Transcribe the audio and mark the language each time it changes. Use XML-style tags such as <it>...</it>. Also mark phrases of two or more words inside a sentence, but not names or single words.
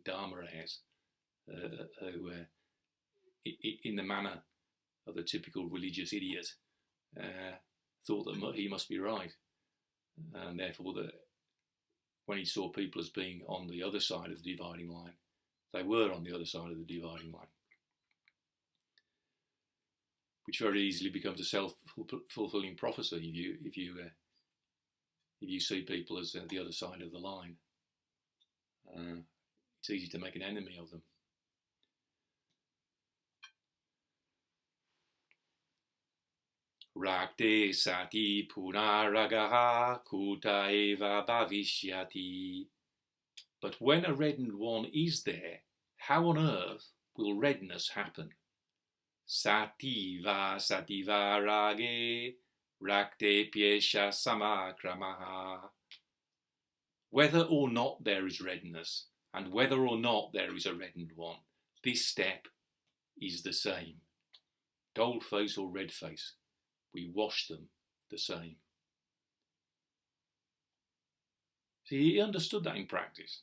<en>dharma-heirs, who, in the manner of the typical religious idiot, thought that he must be right, and therefore that when he saw people as being on the other side of the dividing line, they were on the other side of the dividing line, which very easily becomes a self-fulfilling prophecy if you see people as the other side of the line. It's easy to make an enemy of them.</en> <sa>Rakte, sati, punā, rāgaḥ, kuta bhaviṣyati.</sa> <en>But when a reddened one is there, how on earth will redness happen?</en> <sa>Sati, vāsati, rāge, rakte, samaḥ, kramaḥ.</sa> <en>Whether or not there is redness, and whether or not there is a reddened one, this step is the same. Gold face or red face, we wash them the same. See, he understood that in practice.</en>